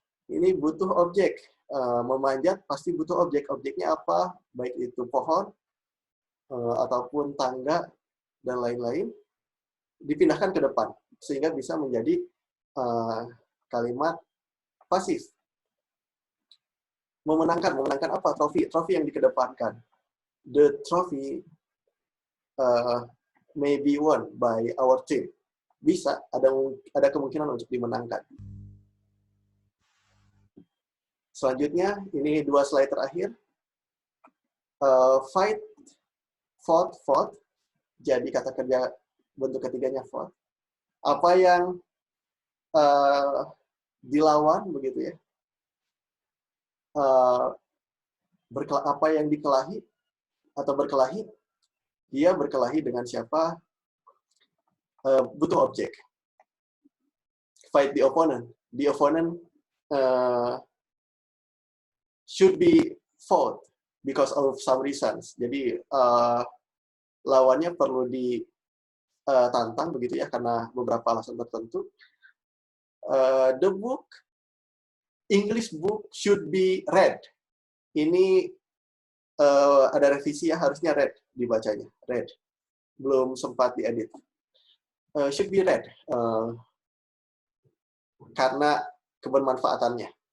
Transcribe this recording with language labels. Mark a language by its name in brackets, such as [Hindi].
[Indonesian] Ini butuh objek. Memanjat pasti butuh objek. Objeknya apa? Baik itu pohon, ataupun tangga, dan lain-lain. Dipindahkan ke depan. Sehingga bisa menjadi kalimat pasif. Memenangkan apa? Trofi yang dikedepankan. [English] The trophy may be won by our team. [Indonesian] Bisa, ada kemungkinan untuk dimenangkan. Selanjutnya, ini 2 slide terakhir. Fight, fought. Jadi kata kerja bentuk ketiganya fought. Apa yang dilawan, begitu ya. Apa yang dikelahi atau berkelahi, dia berkelahi dengan siapa? Butuh objek. [English] Fight the opponent. The opponent should be fought because of some reasons. [Indonesian] Jadi lawannya perlu ditantang, begitu ya, karena beberapa alasan tertentu. [English] The book, English book should be read. [Indonesian] Ini ada revisi ya, harusnya read dibacanya. Read. Belum sempat diedit. [English] Should be read. [Indonesian] Karena kebermanfaatannya.